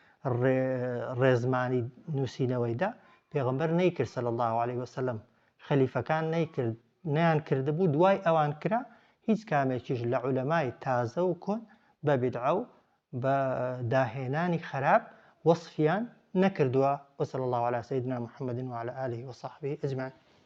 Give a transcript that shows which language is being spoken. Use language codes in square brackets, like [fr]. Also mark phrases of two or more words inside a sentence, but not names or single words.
[ckb] ڕێزمانی نووسینەوەیدا پێغەمبەر نەیکرد [ar] صلی الله عليه وسلم [ckb] خەلیفەکان نەیان کردبوو دوای ئەوان کرا هیچ کامێکیش لە عولەمای تازە و کۆن بە بیدعە و بە داهێنانی خراپ وەصفیان نەکردووە [ar] وصلى الله على سيدنا محمد وعلى آله وصحبه أجمعين